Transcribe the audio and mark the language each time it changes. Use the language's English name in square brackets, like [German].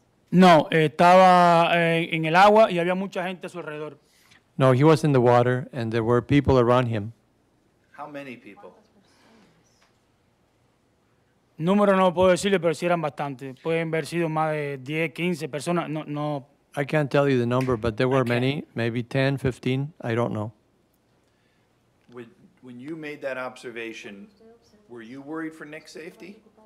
[Spanish] No, estaba en el agua y había mucha gente a su alrededor. [English] No, he was in the water and there were people around him. How many people? [Spanish] Número no puedo decirle, pero sí eran bastantes. Pueden haber sido más de 10, 15 personas. No, no. [English] I can't tell you the number, but there were Okay. many, maybe 10, 15, I don't know. When you made that observation, were you worried for Nick's safety?